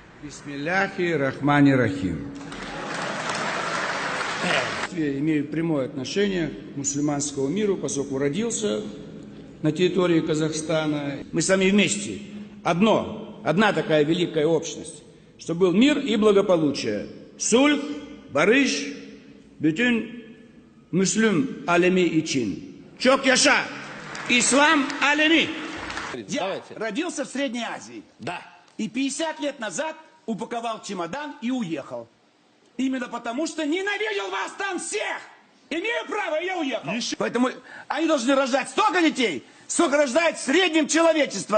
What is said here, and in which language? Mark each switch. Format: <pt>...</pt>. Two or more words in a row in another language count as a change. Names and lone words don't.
<ar>بسم الله الرحمن الرحيم.</ar> <ru>Я имею прямое отношение к мусульманскому миру, поскольку родился на территории Казахстана. Мы сами вместе. Одна такая великая общность, чтобы был мир и благополучие.</ru> <tr>Sulh, barış, bütün Müslüm alemi için. Çok yaşa! İslam alemi!</tr> <ru>Я родился в Средней Азии. Да. И 50 лет назад упаковал чемодан и уехал. Именно потому, что ненавидел вас там всех. Имею право, и я уехал. Поэтому они должны рожать столько детей, сколько рождает в среднем человечество.</ru>